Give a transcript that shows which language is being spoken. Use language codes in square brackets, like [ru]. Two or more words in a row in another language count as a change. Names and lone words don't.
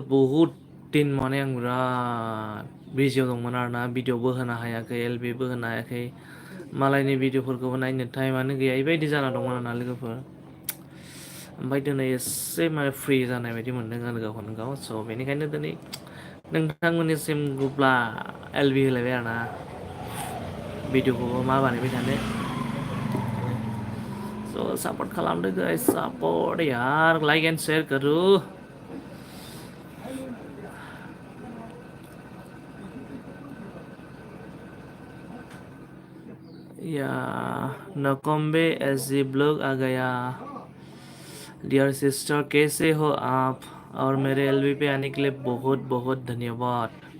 [brx] बहुद दिन माने आं बिराद बिजियाव दंमोन आरोना भिडिअबो होनो हायाखै एलबिबो होनो हायाखै मालायनि भिडिअफोरखौबो नायनो टाइमानो गैया बेबायदि जाना दंमोन आरोना लोगोफोर ओमफ्राय दिनै एसे माने फ्रि जानाय बायदि मोनदों आरो गावखौनो गाव स' बेनिखायनो दिनै नोंथांमोननिसिम गुब्ला एलबि होलायबाय आरोना भिडिअखौबो मा बानायबाय थानो स' सापर्ट खालामदो गाइस [hi] सापर्ट यार [en] like and share [hi] करो या नकोम्बे एसजी ब्लॉग आ गया [en] dear sister [hi] कैसे हो आप और मेरे एलबी पे आने के लिए बहुत बहुत धन्यवाद